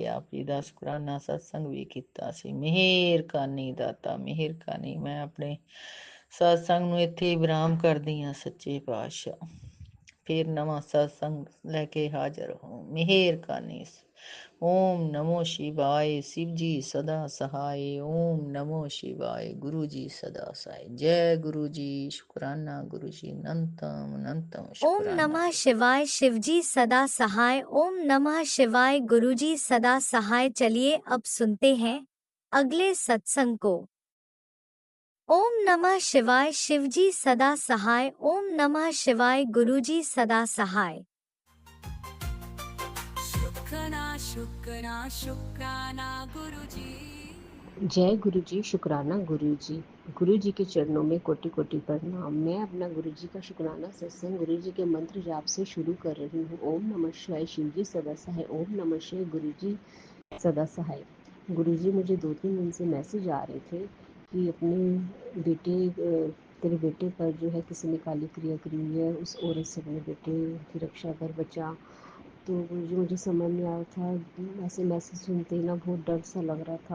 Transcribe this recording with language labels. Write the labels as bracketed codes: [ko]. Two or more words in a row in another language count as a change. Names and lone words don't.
[pa] ਆਪ ਜੀ ਦਾ ਸ਼ੁਕਰਾਨਾ ਸਤਸੰਗ ਵੀ ਕੀਤਾ ਸੀ। ਮਿਹਰ ਕਰਨੀ ਦਾਤਾ, ਮਿਹਰ ਕਰਨੀ। ਮੈਂ ਆਪਣੇ ਸਤਸੰਗ ਨੂੰ ਇੱਥੇ ਹੀ ਵਿਰਾਮ ਕਰਦੀ ਹਾਂ। ਸੱਚੇ ਪਾਤਸ਼ਾਹ ਫਿਰ ਨਵਾਂ ਸਤਸੰਗ ਲੈ ਕੇ ਹਾਜ਼ਰ ਹੋ। ਮਿਹਰ ਕਰਨੀ। [hi] ओम नमो शिवाय। शिव जी सदा सहाय। ओम नमो शिवाय। गुरु जी सदा सहाय। जय गुरु जी। शुक्राना गुरु जी। अनंतम अनंतम ओम शुक्राना। नमः शिवाय। शिवजी सदा सहाय। ओम नमः शिवाय। गुरुजी सदा सहाय। चलिए अब सुनते हैं अगले सत्संग को। ओम नमः शिवाय। शिवजी सदा सहाय। ओम नमः शिवाय। गुरुजी सदा सहाय। शुक्राना शुक्राना शुक्राना गुरुजी। जय गुरु जी। शुक्राना गुरु जी। गुरु जी के चरणों में कोटि कोटि प्रणाम। मैं अपना गुरु जी का शुक्राना सत्संग गुरु जी के मंत्र जाप से शुरू कर रही हूँ। ओम नमः शिवाय। शिव जी सदा सहाय। ओम नमः शिवाय। गुरु जी सदा सहाय। गुरु जी मुझे 2-3 दिन से मैसेज आ रहे थे कि अपने बेटे तेरे बेटे पर जो है किसी ने काली क्रिया करी हुई है, उस औरत से अपने बेटे की रक्षा कर बचा। तो गुरुजी मुझे समझ नहीं आ रहा था, ऐसे मैसेज सुनते ही ना बहुत डर सा लग रहा था।